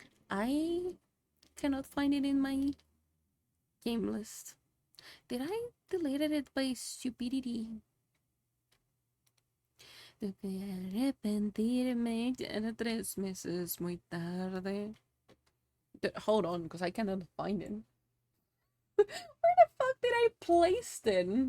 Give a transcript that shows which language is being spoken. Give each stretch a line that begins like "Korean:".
English: I cannot find it in my game list. Did I delete it by stupidity?
Spanish: De arrepentirme ya era 3 meses muy tarde.
English: Hold on, because I cannot find it. Where the fuck did I place it?